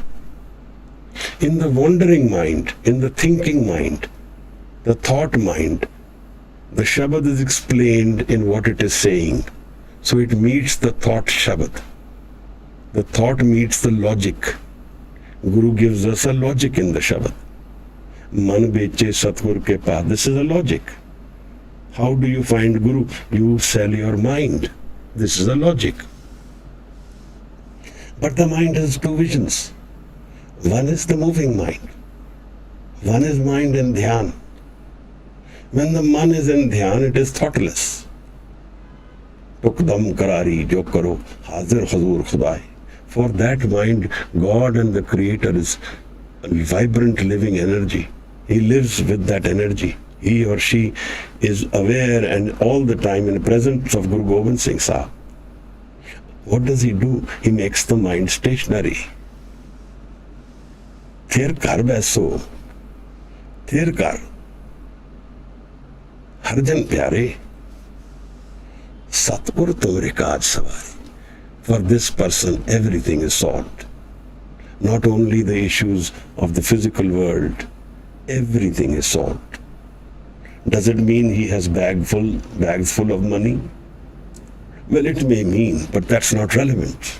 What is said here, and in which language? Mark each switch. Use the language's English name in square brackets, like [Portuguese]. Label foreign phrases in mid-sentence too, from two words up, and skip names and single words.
[English] In the wandering mind, in the thinking mind, the thought mind, the Shabad is explained in what it is saying. So it meets the thought Shabad. The thought meets the logic. Guru gives us a logic in the Shabad. [Punjabi] ਮਨ ਬੇਚੇ ਸਤਿਗੁਰ ਕੇ ਪਾਸ. [English] This is a logic. How do you find Guru? You sell your mind. This is a logic. But the mind has two visions. One is the moving mind. One is mind in Dhyan. When the Man is in Dhyan, it is thoughtless. [Punjabi] ਟੁਕਦਮ ਕਰਾਰੀ ਜੋ ਕਰੋ, ਹਾਜ਼ਿਰ ਹਜ਼ੂਰ ਖੁਦਾਈ. [English] For that mind, God and the Creator is a vibrant living energy. He lives with that energy. He or she is aware and all the time in the presence of Guru Gobind Singh Sahib. What does he do? He makes the mind stationary. [Punjabi] ਥਿਰ ਕਰ ਬੈਸੋ। ਥਿਰ ਕਰ. ਹਰਜਨ ਪਿਆਰੇ। ਸਤਿਗੁਰ ਤੁਮਰੇ ਕਾਜ ਸਵਾਰੀ. [English] For this person, everything is solved. Not only the issues of the physical world, everything is solved. Does it mean he has bags full of money? Well, it may mean, but that's not relevant.